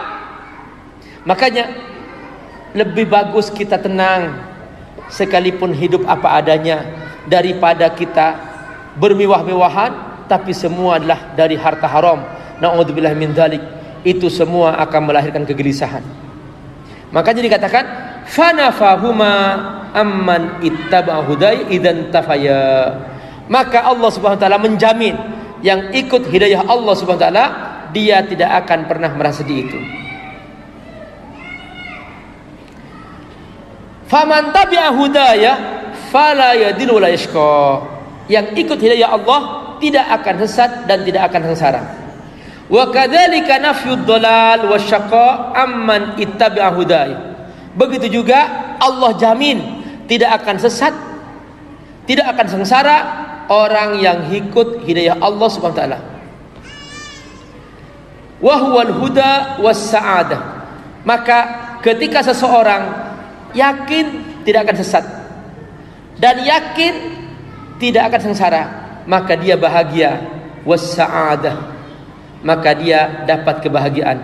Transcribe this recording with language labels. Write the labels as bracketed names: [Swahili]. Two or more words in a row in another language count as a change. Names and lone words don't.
[Indonesian] Makanya lebih bagus kita tenang sekalipun hidup apa adanya, daripada kita bermewah-mewahan tapi semua adalah dari harta haram. [Arabic] نعوذ بالله من ذلك. [Indonesian] Itu semua akan melahirkan kegelisahan. Makanya dikatakan [Arabic] فنفاهما عمن اتبع هداي إذن تفيا. [Indonesian] Maka Allah [Arabic] سبحانه وتعالى [Indonesian] menjamin yang ikut hidayah Allah Subhanahu wa taala, dia tidak akan pernah merasa di itu. [Arabic] فمن تبع هداي فلا يضل ولا يشقى. [Indonesian] Yang ikut hidayah Allah tidak akan sesat dan tidak akan sengsara. [Arabic] وكذلك نفي الضلال والشقاء عمن اتبع هداي. [Indonesian] Begitu juga Allah jamin tidak akan sesat, tidak akan sengsara orang yang ikut hidayah Allah [Arabic] سبحانه وتعالى. وهو الهدى والسعادة. [Indonesian] Maka ketika seseorang yakin tidak akan sesat dan yakin tidak akan sengsara, maka dia bahagia, [Arabic] والسعادة, [Indonesian] maka dia dapat kebahagiaan.